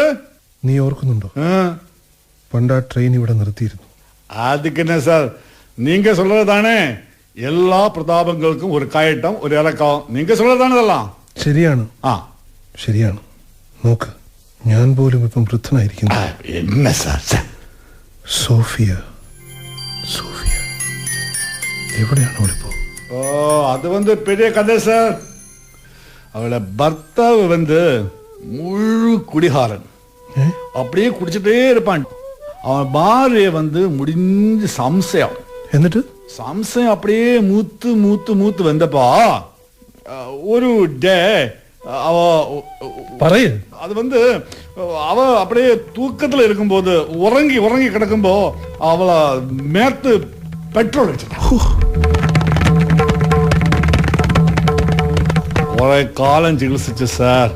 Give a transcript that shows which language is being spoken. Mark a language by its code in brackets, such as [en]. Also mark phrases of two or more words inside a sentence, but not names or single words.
[ml] നീ ഓർക്കുന്നുണ്ടോ പണ്ട് ആ ട്രെയിൻ ഇവിടെ നിർത്തിയിരുന്നു? [ta] அதுக்கு என்ன சார், நீங்க சொல்றதுதானே எல்லா பிரதாபங்களுக்கும் ஒரு கயட்டம், ஒரு இறக்கம். நீங்க சொல்றதுதானே இதெல்லாம். [ml] ശരിയാണ്, ആ ശരിയാണ്. നോക്ക്, ഞാൻ പോലും ഇപ്പം വൃദ്ധനായിരിക്കുന്നു. [ta] என்ன சார்? [ml] സോഫിയ, സോഫിയ എവിടെയാണ് അവളിപ്പോ? [ta] ஓ, அது வந்து பெரிய கதை சார். அவளை பர்த்தாவு வந்து முழு குடிகாரன். அப்படியே குடிச்சிட்டே இருப்பான். அவன் பாரிய வந்து முடிஞ்ச സംശയം. [ml] എന്നിട്ട് സംശയം அப்படியே മൂത്ത് മൂത്ത് മൂത്ത് വന്നപ്പോ ഒരു ഡേ அவ പറയേ. [ta] அது வந்து அவ அப்படியே தூக்கத்துல இருக்கும்போது உறங்கி உறங்கி கிடக்கும்போ அவளை மேத்து பெட்ரோல் அடிச்சிட்டான். ஒரே காலம் சிகிச்சை சார்.